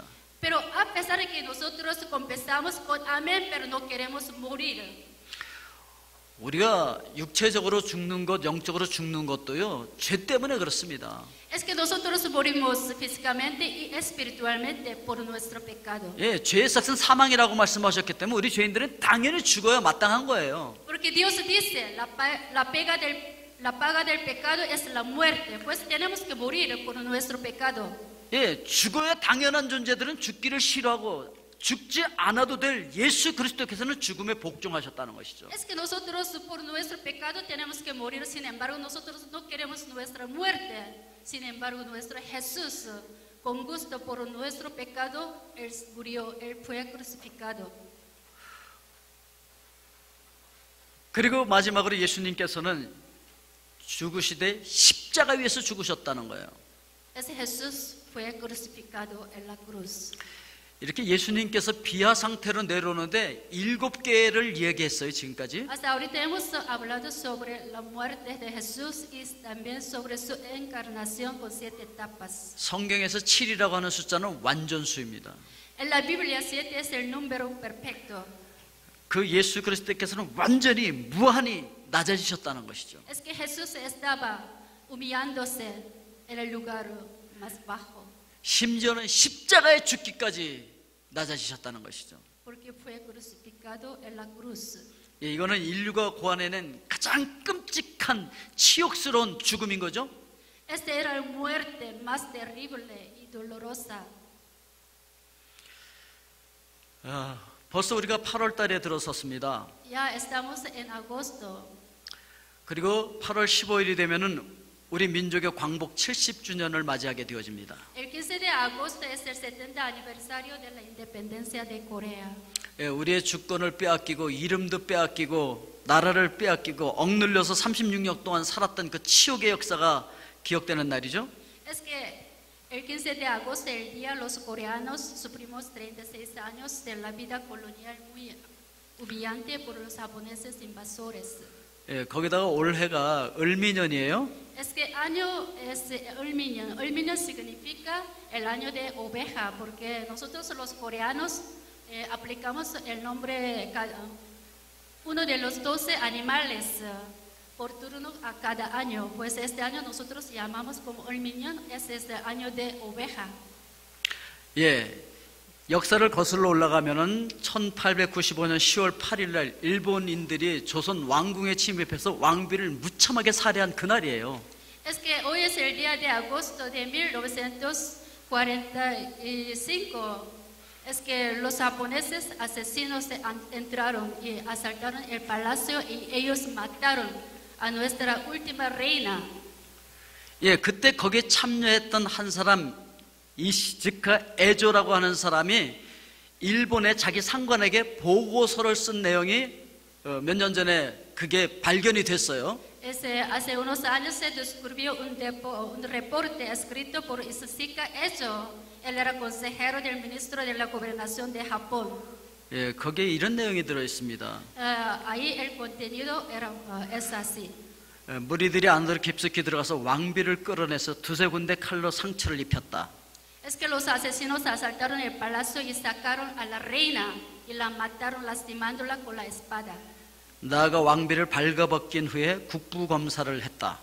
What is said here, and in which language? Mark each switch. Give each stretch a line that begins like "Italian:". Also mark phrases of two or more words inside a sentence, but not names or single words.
Spanish: Pero a pesar de que nosotros confesamos con amén, pero no queremos morir.
Korean: 우리가 육체적으로 죽는 것, 영적으로 죽는 것도요, 죄 때문에 그렇습니다.
Spanish: Es que nosotros morimos físicamente y espiritualmente por nuestro pecado.
Korean: 예, 죄의 삭은 사망이라고 말씀하셨기 때문에 우리 죄인들은 당연히 죽어야 마땅한 거예요.
Spanish: Porque Dios dice, la paga del pecado es la muerte, pues tenemos que morir por nuestro pecado.
Korean: 예, 죽어야 당연한 존재들은 죽기를 싫어하고 죽지 않아도 될 예수 그리스도께서는 죽음에 복종하셨다는 것이죠.
Spanish: Es que nosotros por nuestro pecado tenemos que morir, sin embargo nosotros no queremos nuestra muerte. Sin embargo, nuestro Jesús, con gusto por nuestro pecado, él murió, él fue crucificado.
Korean: 그리고 마지막으로 예수님께서는 죽으시되 십자가 위에서 죽으셨다는 거예요.
Spanish: Ese Jesús fue crucificado en la cruz.
Korean: 이렇게 예수님께서 비하 상태로 내려오는데 7개를 이야기했어요, 지금까지.
Spanish: Hasta ahorita hemos hablado sobre la muerte de Jesús y también sobre su encarnación con 7 etapas.
Korean: 성경에서 7이라고 하는 숫자는 완전수입니다.
Spanish: En la Biblia 7 es el número perfecto.
Korean: 그 예수 그리스도께서는 완전히 무한히 낮아지셨다는 것이죠.
Spanish: Es que Jesús estaba humillándose en el lugar más bajo,
Korean: 심지어는 십자가에 죽기까지 낮아지셨다는 것이죠.
Spanish: porque fue crucificado en la cruz.
Korean: 예, 이거는 인류가 고안해낸 가장 끔찍한 치욕스러운 죽음인 거죠.
Spanish: Esta era la muerte más terrible y dolorosa.
Korean: 벌써 우리가 8월 달에 들어섰습니다.
Spanish: Ya estamos en agosto.
Korean: 그리고 8월 15일이 되면은 우리 민족의 광복 70주년을 맞이하게 되어집니다.
Spanish: El 15 de agosto es el 70 aniversario de la independencia de Corea.
Korean: 예, 우리의 주권을 빼앗기고 이름도 빼앗기고 나라를 빼앗기고 억눌려서 36년 동안 살았던 그 치욕의 역사가 기억되는 날이죠.
Spanish: Es que el 15 de agosto, el día los coreanos sufrimos 36 años de la vida colonial muy humillante por los japoneses invasores.
Korean: 예, 거기다가 올해가 을미년이에요.
Spanish: Es que año es Ulminyan. Ulminyan significa el año de oveja, porque nosotros los coreanos aplicamos el nombre, uno de los 12 animales por turno a cada año. Pues este año nosotros llamamos como Ulminyan, es el año de oveja.
Korean: 예, 역사를 거슬러 올라가면은 1895년 10월 8일 날 일본인들이 조선 왕궁에 침입해서 왕비를 무참하게 살해한 그날이에요.
Spanish: Es que hoy es el día de agosto de 1945. Es que los japoneses asesinos entraron y asaltaron el palacio y ellos mataron a nuestra última reina.
Korean: 예, 그때 거기에 참여했던 한 사람 이시즈카 에조라고 하는 사람이 일본의 자기 상관에게 보고서를 쓴 내용이 몇 년 전에 그게 발견이 됐어요.
Spanish: Hace unos años se descubrió un reporte escrito por Ishika Ejo. Él era consejero del ministro de la gobernación de Japón.
Korean: 예, 거기에 이런 내용이 들어 있습니다.
Spanish: Ahí el contenido es así.
Korean: 무리들이 안으로 깊숙이 들어가서 왕비를 끌어내서 두세 군데 칼로 상처를 입혔다.
Spanish: Es que los asesinos asaltaron el palacio y sacaron a la reina y la mataron lastimándola con la espada.
Korean: 나아가 왕비를 발가벗긴 후에 국부 검사를 했다.